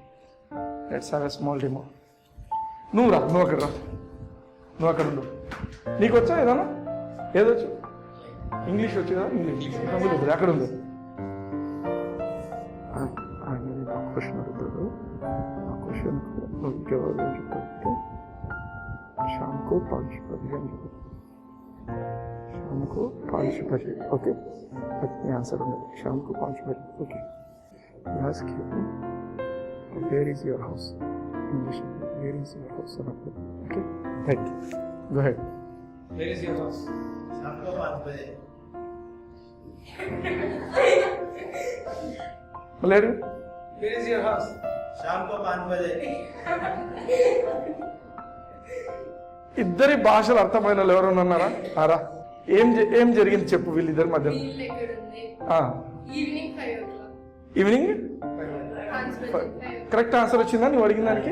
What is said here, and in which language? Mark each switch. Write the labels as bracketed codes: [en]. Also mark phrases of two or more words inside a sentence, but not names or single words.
[te] నువ్వు అక్కడ రా, నువ్వు అక్కడ ఉండు. నీకు వచ్చా ఏదన్నా? ఏదొచ్చు? ఇంగ్లీష్ వచ్చు కదా, ఇంగ్లీష్ అక్కడ ఉంది. క్వశ్చన్ అడుగుతాడు. ఆ క్వశ్చన్ జవాబు ఏం చెప్తాడంటే [hi] शामको 5 बजे [en] okay answer [hi] शाम को 5 बजे [en] ओके ask you where is your house English where is your house okay right go ahead where is your house [hi] शाम को 5 बजे [en] Malay where is your house [hi] शाम को 5 बजे [te] ఇద్దరి భాషలు అర్థమైన వాళ్ళు ఎవరైనా ఉన్నారా? ఆరా ఏం జరిగింది చెప్పు వీళ్ళిద్దరి మధ్య. [en] evening correct answer [te] వచ్చిందా నువ్వు అడిగిన దానికి?